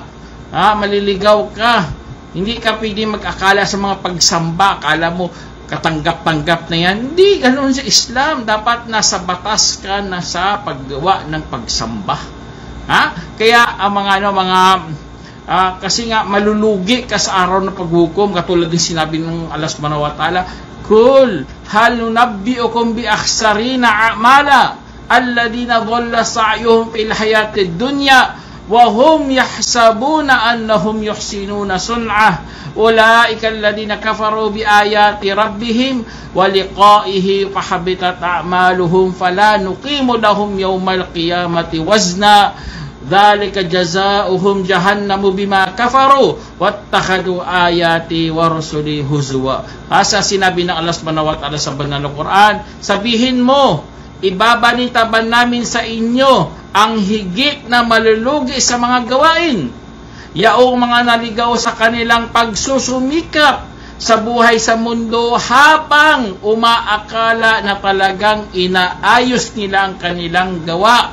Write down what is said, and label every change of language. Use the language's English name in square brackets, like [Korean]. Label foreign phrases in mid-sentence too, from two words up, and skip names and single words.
[Filipino] Maliligaw ka, hindi ka pwede mag-akala sa mga pagsamba, akala mo katanggap-tanggap na yan. Hindi ganon sa Islam. Dapat nasa batas ka na sa paggawa ng pagsamba. Kaya ang kasi nga malulugi ka sa araw ng paghukom, katulad din sinabi ng Allah [Arabic] سبحانه وتعالى قل هل ننبئكم بالأخسرين أعمالا الذين ضل سعيهم في الحياة الدنيا وهم يحسبون أنهم يحسنون صنعا أولئك الذين كفروا بآيات ربهم ولقائه فحبطت أعمالهم فلا نقيم لهم يوم القيامة وزنا ذلك جزاؤهم جهنم بما كفروا واتخذوا آياتي ورسلي هزوا. [Filipino] Asa sinabi ng Allah [Arabic] سبحانه وتعالى [Filipino] sa banal na Quran, sabihin mo, ibabanitaban namin sa inyo ang higit na malulugi sa mga gawain, yaong mga naligaw sa kanilang pagsusumikap sa buhay sa mundo, habang umaakala na talagang inaayos nila ang kanilang gawa.